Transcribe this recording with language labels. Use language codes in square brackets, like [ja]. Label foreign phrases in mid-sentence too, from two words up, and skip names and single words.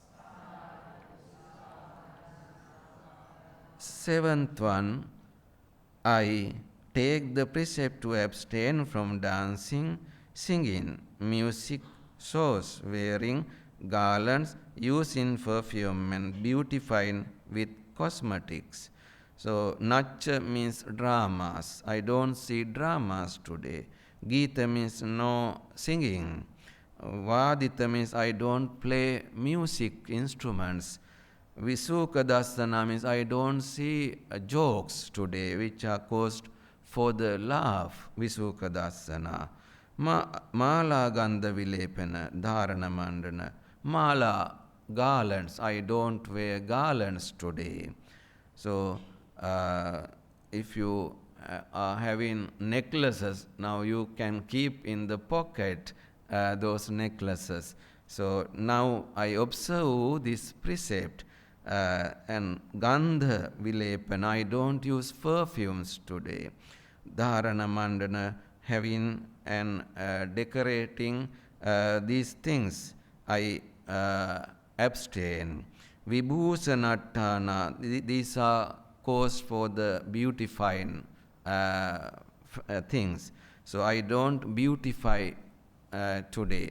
[en] Seventh one, I take the precept to abstain from dancing, singing, music, shows, wearing garlands, using perfume and beautifying with cosmetics. So, nacha means dramas. I don't see dramas today. Gita means no singing. Vadita means I don't play music instruments. [pi] Visuka dasana [en] means I don't see jokes today which are caused for the laugh. [pi] Visuka dasana. Mala gandha vilepana, dharana mandana. [en] Mala, garlands. I don't wear garlands today. So, if you are having necklaces, now you can keep in the pocket those necklaces. So, now I observe this precept and [pi] gandha vilepana. [en] I don't use perfumes today. [pi] Dharana mandana, [en] having and decorating these things, I abstain. Vibhusanattana, these are caused for the beautifying things. So I don't beautify today.